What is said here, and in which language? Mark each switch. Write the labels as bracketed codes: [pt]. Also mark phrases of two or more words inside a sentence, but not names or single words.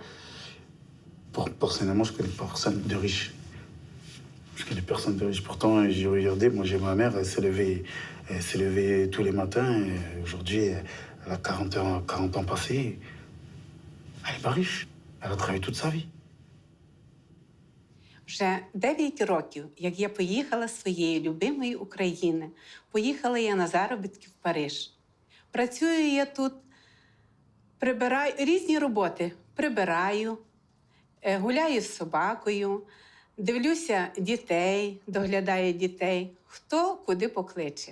[fr] Personnellement, je connais pas personne de riche. Je connais personne de riche. Pourtant, j'ai regardé, moi, j'ai ma mère, elle s'est levée tous les matins. Et aujourd'hui, elle a 40 ans passés. Elle est pas riche. Elle a travaillé toute sa vie. [uk] Вже 9 років, як я поїхала з своєї любимої України. Поїхала я на заробітки в Париж. Працюю я тут, прибираю різні роботи. Прибираю, гуляю з собакою, дивлюся дітей, доглядаю дітей, хто куди покличе.